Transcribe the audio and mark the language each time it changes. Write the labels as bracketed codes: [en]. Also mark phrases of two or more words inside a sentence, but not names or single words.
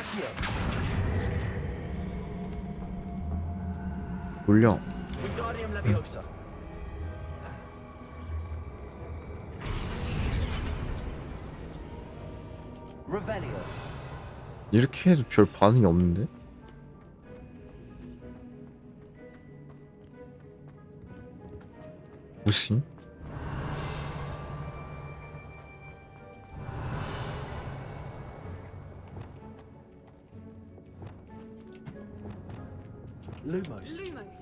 [ko] 돌려. [la] Wingardium Leviosa. Revelio. [ko] 이렇게 해도 별 반응이 없는데? 무시? [la] Lumos.